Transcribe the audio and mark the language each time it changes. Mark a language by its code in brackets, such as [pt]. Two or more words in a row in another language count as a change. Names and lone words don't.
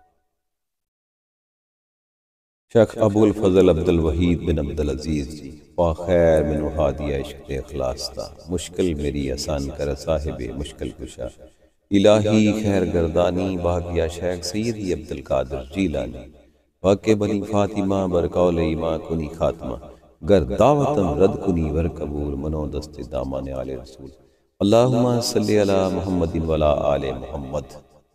[pa] شیخ ابو الفضل عبد الوحید بن عبد العزیز جی پا خیر منو ہادیہ عشق اخلاص تا مشکل میری آسان کر صاحب مشکل کشا۔ [fa] الہی خیر گردانی باغیہ شیخ سیدی عبد القادر جیلانی واقع بنی فاطمہ برقول ایماں کنی خاتمہ گر دعوتم رد کنی ور قبول منو دست دامان آل رسول۔ [ar] اللہم صلی علی محمد وعلی آل محمد۔